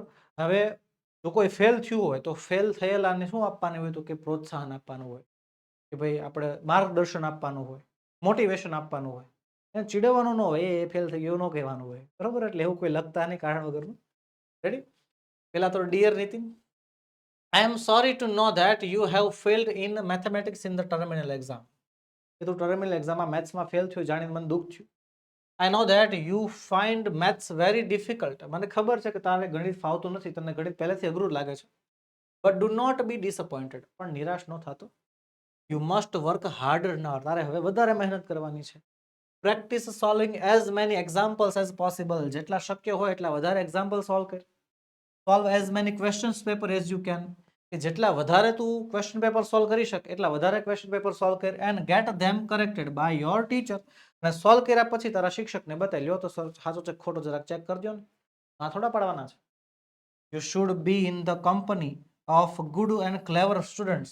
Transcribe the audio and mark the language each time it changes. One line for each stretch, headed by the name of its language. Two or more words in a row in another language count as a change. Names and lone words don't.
Gujarati: હવે જો કોઈ ફેલ થયું હોય તો ફેલ થયેલાને શું આપવાનું હોય? તો કે પ્રોત્સાહન આપવાનું હોય, કે ભાઈ આપણે માર્ગદર્શન આપવાનું હોય, મોટિવેશન આપવાનું હોય. એને ચીડવવાનું ન હોય, એ ફેલ થઈ ગયું ન કહેવાનું હોય. બરોબર, એટલે એવું કોઈ લખતા નહીં કારણ વગરનું. રેડી? પેલા તો ડિયર નીતિન,
English: I am sorry to know that you have failed in mathematics in the terminal exam.
Gujarati: કે તું
English: terminal examમાં
Gujarati: મેથ્સમાં ફેલ થયો, જાણીને મને દુઃખ થયું.
English: I know that you find maths very difficult.
Gujarati: મને ખબર છે કે તારે ગણિત ફાવતું નથી, તને ગણિત પહેલેથી અઘરું લાગે છે.
English: But do not be disappointed.
Gujarati: પણ નિરાશ ન થતો.
English: You must work harder now.
Gujarati: તારે હવે વધારે મહેનત કરવાની છે.
English: Practice solving as many examples as possible.
Gujarati: જેટલા શક્ય હોય એટલા વધારે
English: example solve
Gujarati: કર.
English: Solve as many questions paper as you can.
Gujarati: કે જેટલા વધારે તું
English: question paper solve
Gujarati: કરી શકે એટલા વધારે
English: question paper solve
Gujarati: કર.
English: and get them corrected by your teacher.
Gujarati: અને સોલ્વ કર્યા પછી તારા શિક્ષકને બતાવી લ્યો તો સાચો છે ખોટો જરાક ચેક કરજો ને. આ થોડા પાડવાના છે.
English: you should be in the company of good and clever students.